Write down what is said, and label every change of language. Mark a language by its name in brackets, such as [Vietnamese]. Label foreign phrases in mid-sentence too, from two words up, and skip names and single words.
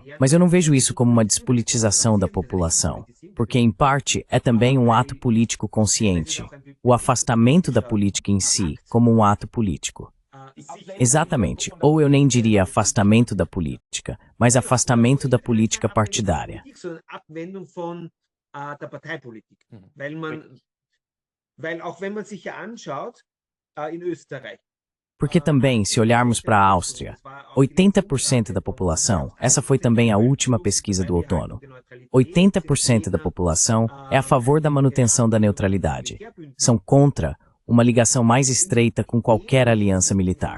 [Portuguese] Mas eu não vejo isso como uma despolitização da população, porque em parte é também um ato político consciente, o afastamento da política em si como um ato político. Exatamente, ou eu nem diria afastamento da política, mas afastamento da política partidária. [German] Weil auch wenn man sich ja anschaut, in Österreich, [Portuguese] Porque também, se olharmos para a Áustria, 80% da população, essa foi também a última pesquisa do outono, 80% da população é a favor da manutenção da neutralidade. São contra uma ligação mais estreita com qualquer aliança militar.